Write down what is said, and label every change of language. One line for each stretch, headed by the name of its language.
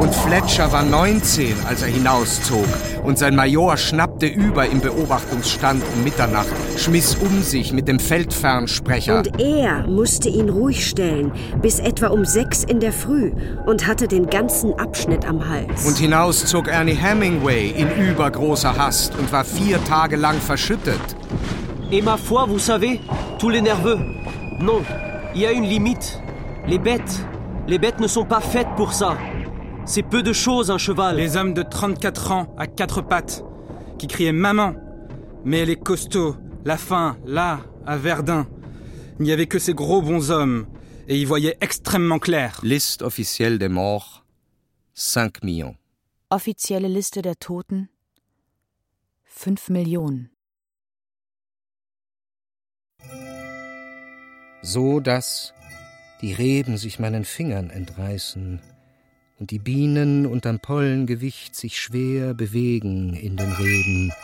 German: Und Fletcher war 19, als er hinaus. Und sein Major schnappte über im Beobachtungsstand um Mitternacht, schmiss um sich mit dem Feldfernsprecher. Und er musste ihn ruhig stellen, bis etwa um 6 in der Früh und hatte den ganzen Abschnitt am Hals. Und hinaus zog Ernie Hemingway in übergroßer Hast und war 4 Tage lang verschüttet.
French: Et ma foi, vous savez, tous les nerveux. Non, il y a une limite. Les bêtes ne sont pas faites pour ça. C'est peu de chose, un cheval. Les hommes de 34 ans, à 4 pattes, qui criaient « Maman !» Mais les costauds, la faim, là, à Verdun, n'y avait que ces gros bons hommes, et ils voyaient extrêmement clair. Liste officielle des morts, 5 millions.
German: Offizielle Liste der Toten, 5 Millionen. So, dass die Reben sich meinen Fingern entreißen, und die Bienen unterm Pollengewicht sich schwer bewegen in den Reben.